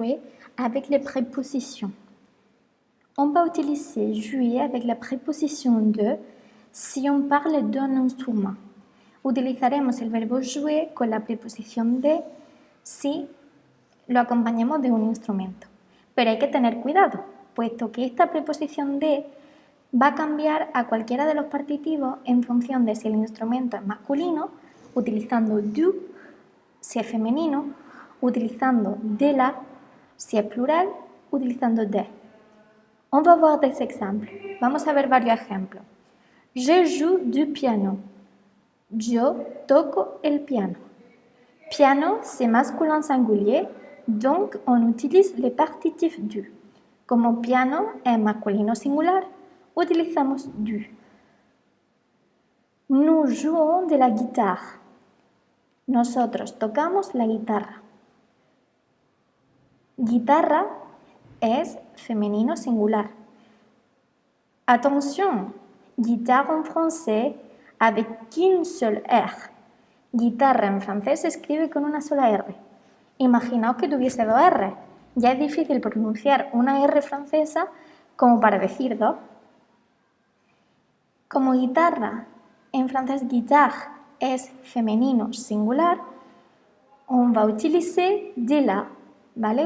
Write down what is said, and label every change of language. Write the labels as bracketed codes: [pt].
[fr] jouer avec les prépositions. On va utiliser jouer avec la préposition de si on parle d'un instrument. [es] Utilizaremos el verbo jouer con la preposición de si lo acompañamos de un instrumento. Pero hay que tener cuidado, puesto que esta preposición de va a cambiar a cualquiera de los partitivos en función de si el instrumento es masculino, utilizando du, si es femenino, utilizando de la, si es plural, utilizando de. [fr] On va voir des exemples. [es] Vamos a ver varios ejemplos. [fr] Je joue du piano. [es] Yo toco el piano. [fr] Piano, c'est masculin singulier, donc on utilise le partitif du. [es] Como piano es masculino singular, utilizamos du. [fr] Nous jouons de la guitare. [es] Nosotros tocamos la guitarra. Guitarra es femenino singular. [fr] Attention, guitare en français avec qu'une seule R. [es] Guitarra en francés se escribe con una sola R. Imaginaos que tuviese dos R. Ya es difícil pronunciar una R francesa como para decir dos. Como guitarra en francés guitare es femenino singular, [fr] on va utiliser de la, [es] ¿vale?